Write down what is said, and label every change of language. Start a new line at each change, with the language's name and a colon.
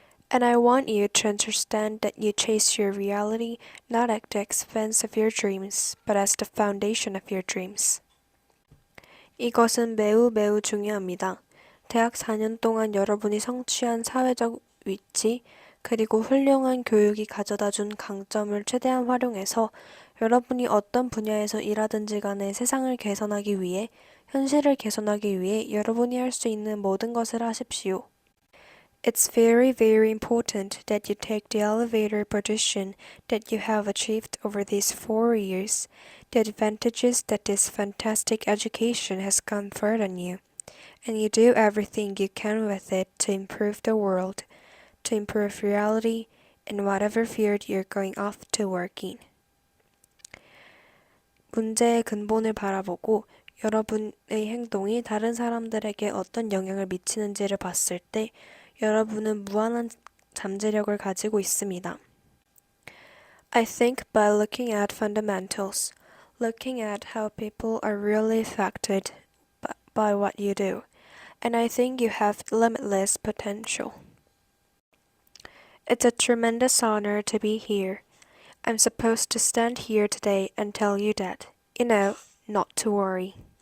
English: And I want you to understand that you chase your reality not at the expense of your dreams, but as the foundation of your dreams.
Korean: 이것은 매우 중요합니다. 대학 4년 동안 여러분이 성취한 사회적 위치, 그리고 훌륭한 교육이 가져다 준 강점을 최대한 활용해서 여러분이 어떤 분야에서 일하든지 간에 세상을 개선하기 위해, 현실을 개선하기 위해 여러분이 할 수 있는 모든 것을 하십시오.
English: It's very important that you take the elevator position that you have achieved over these 4 years, the advantages that this fantastic education has conferred on you, and you do everything you can with it to improve the world, to improve reality, in whatever field you're going off to work in.
Korean: 문제의 근본을 바라보고 여러분의 행동이 다른 사람들에게 어떤 영향을 미치는지를 봤을 때 여러분은 무한한 잠재력을 가지고 있습니다.
English: I think by looking at fundamentals, looking at how people are really affected by what you do, and I think you have limitless potential. It's a tremendous honor to be here. I'm supposed to stand here today and tell you that, not to worry.